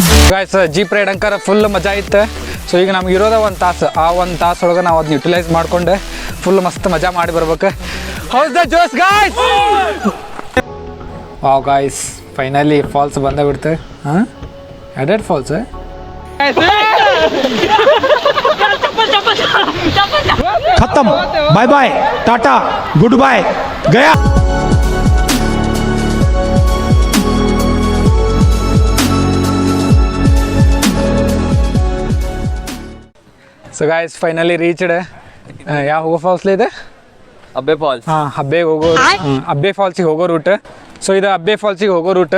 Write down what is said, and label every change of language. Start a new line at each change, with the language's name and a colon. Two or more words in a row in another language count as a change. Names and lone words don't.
Kannada: ಗಾಯ್ಸ್
English: jeep ride
Kannada: ಅಂಕರ ಫುಲ್ ಮಜಾ ಇತ್ತು. ಸೊ ಈಗ ನಮ್ಗೆ ಇರೋದ ಒಂದು ತಾಸು, ಆ ಒಂದು ತಾಸೊಳಗೆ ನಾವು ಅದನ್ನ ಯುಟಿಲೈಸ್ ಮಾಡ್ಕೊಂಡು ಫುಲ್ ಮಸ್ತ್ ಮಜಾ ಮಾಡಿ ಬರ್ಬೇಕು.
English: how's the josh guys. wow guys, finally falls
Kannada: ಬಂದೇ ಬಿಡ್ತು.
English: ಹಾಂ, ended falls.
Hindi: खत्म,
English: bye bye, tata, good bye,
Hindi: गया.
English: so guys finally reached.
Kannada: ಯಾವ ಹೋಗೋ ಫಾಲ್ಸ್ಲಿ ಇದೆ? ಅಬ್ಬೆ ಫಾಲ್ಸ್. ಹಾಂ, ಅಬ್ಬೆ ಫಾಲ್ಸಿಗೆ ಹೋಗೋ ರೂಟ್. ಸೊ ಇದು ಅಬ್ಬೆ ಫಾಲ್ಸಿಗೆ ಹೋಗೋ ರೂಟ್.